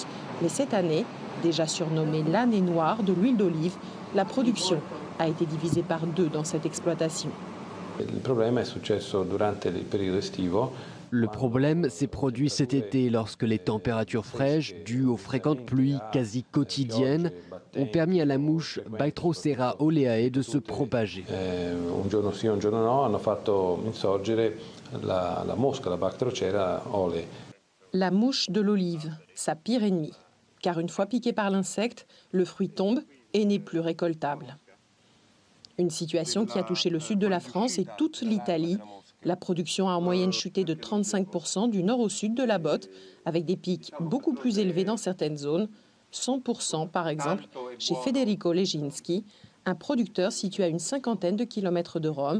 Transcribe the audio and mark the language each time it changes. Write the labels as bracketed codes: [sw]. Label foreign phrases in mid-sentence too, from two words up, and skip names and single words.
[fr] Mais cette année, déjà surnommée l'année noire de l'huile d'olive, la production a été divisée par 2 dans cette exploitation. Le problème s'est produit cet été lorsque les températures fraîches, dues aux fréquentes pluies quasi quotidiennes, ont permis à la mouche Batrocera oleae de se propager. [it] Un giorno sì, un giorno no, hanno fatto insorgere la mosca, la Bactrocera oleae. [fr] La mouche de l'olive, sa pire ennemie. Car une fois piqué par l'insecte, le fruit tombe et n'est plus récoltable. Une situation qui a touché le sud de la France et toute l'Italie. La production a en moyenne chuté de 35% du nord au sud de la botte, avec des pics beaucoup plus élevés dans certaines zones, 100% par exemple chez Federico Leginski, un producteur situé à une 50aine de kilomètres de Rome.